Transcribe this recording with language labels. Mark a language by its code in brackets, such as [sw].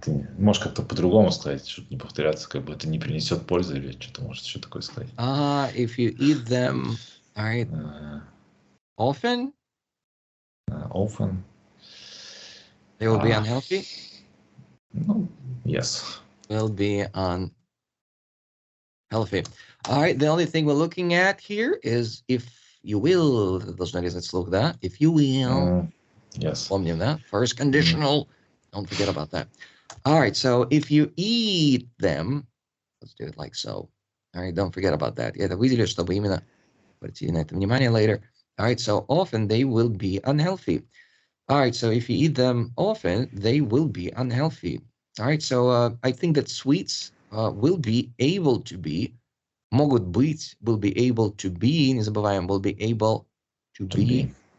[ru] Ты можешь как-то по-другому сказать, чтобы не повторяться, как бы это не принесет пользы или что-то может еще такое сказать. [en] If you eat them, all right, often, Often. they will be unhealthy. No, yes. Will be unhealthy. All right, the only thing we're looking at here is if you will. [ru] Должна резать слух, да? [en] If you will. Yes. [ru] Помним, да? [en] First conditional. Don't forget about that. All right, so if you eat them, let's do it like so. All right, don't forget about that. [ru] Я это выделю, чтобы именно обратили на это внимание [en] later. All right, so often they will be unhealthy. All right, so if you eat them often, they will be unhealthy. All right, so I think that sweets will be able to be, [ru] могут быть, [en] will be able to be, [ru] не забываем, [en] will be able to be.